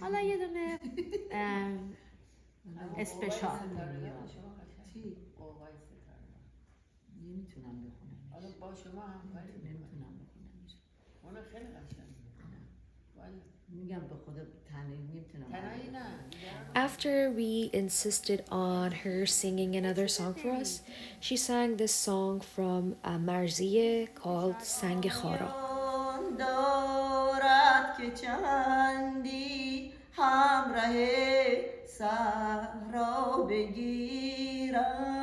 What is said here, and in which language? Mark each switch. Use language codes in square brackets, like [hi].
[fa] حالا یه دونه اسپشال. چی؟ نمیتونم بخونم. حالا با شما هم نمیتونم بخونم. اون خیلی قشنگه. میگم به خدا تنهایی نمیتونم. تنهایی نه. [en] After we insisted on her singing another song for us, she sang this song from Marzieh called Sang Khara. [fa] دارد که چندی همراه صحرا بگیرم.